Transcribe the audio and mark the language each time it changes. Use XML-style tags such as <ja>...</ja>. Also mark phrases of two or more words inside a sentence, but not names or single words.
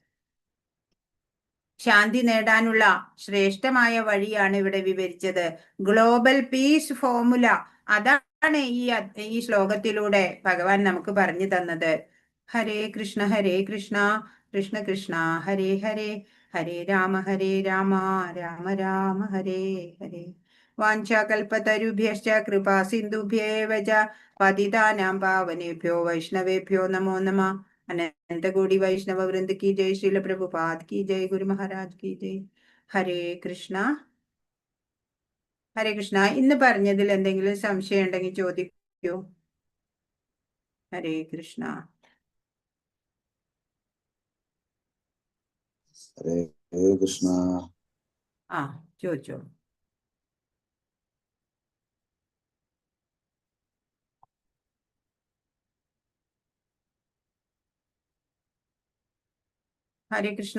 <ml>ശാന്തി നേടാനുള്ള ശ്രേഷ്ഠമായ വഴിയാണ് ഇവിടെ വിവരിച്ചത്.</ml> <en>global peace formula</en> <ml>അതാണ് ഈ ശ്ലോകത്തിലൂടെ ഭഗവാൻ നമുക്ക് പറഞ്ഞു തന്നത്.</ml> <sa>ഹരേ കൃഷ്ണ കൃഷ്ണ കൃഷ്ണ ഹരേ ഹരേ, ഹരേ രാമ രാമ രാമ ഹരേ ഹരേ. വാഞ്ചാകൽപതരുഭ്യശ്ച കൃപാ സിന്ധുഭ്യേവ ച പതിതാനാം പാവനേഭ്യോ വൈഷ്ണവേഭ്യോ നമോ നമഃ.</sa> <hi>अनंत कोटि वैष्णव वृंद की जय, श्रील प्रभुपाद की जय, गुरु महाराज की जय.</hi> <sa>ഹരേ കൃഷ്ണ ഹരേ കൃഷ്ണ.</sa> <ml>ഇന്ന് പറഞ്ഞതിൽ എന്തെങ്കിലും സംശയം ഉണ്ടെങ്കിൽ ചോദിക്കൂ.</ml> <sa>ഹരേ കൃഷ്ണ. ഹരേ കൃഷ്ണ.</sa> <ml>ചോദിച്ചോ.</ml> <sa>ഹരേ കൃഷ്ണ.</sa>